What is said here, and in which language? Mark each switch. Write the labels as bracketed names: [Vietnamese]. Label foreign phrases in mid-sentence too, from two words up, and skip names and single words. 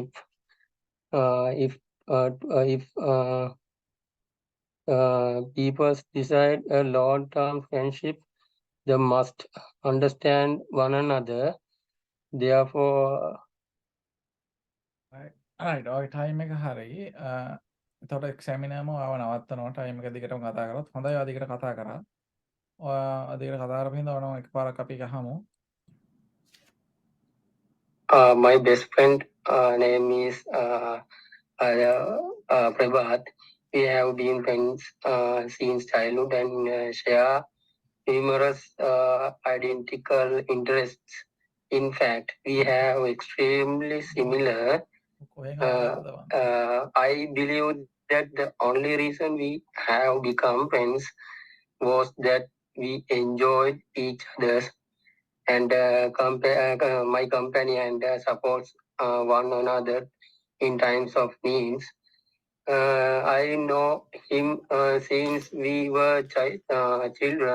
[English] If people decide a long-term friendship, they must understand one another. Therefore, right. [Sinhala] ඔය time එක හරි. එතකොට එක්සැමිනර්ම ඔයාව නවත්තනවා time එක දිගටම කතා කරොත්. හොඳයි ඔයා දිගට කතා කරා. ඔයා දිගට කතා කරපු හින්දා ඔනම එකපාරක් අපි ගහමු. [English] My best friend name is Prabhat. We have been friends since childhood and share numerous identical interests. In fact, we have extremely similar. [Sinhala] කොහෙන් හරි [English] I believe that the only reason we have become friends was that we enjoyed each other's and my company and supports one another in times of needs. I know him since we were children.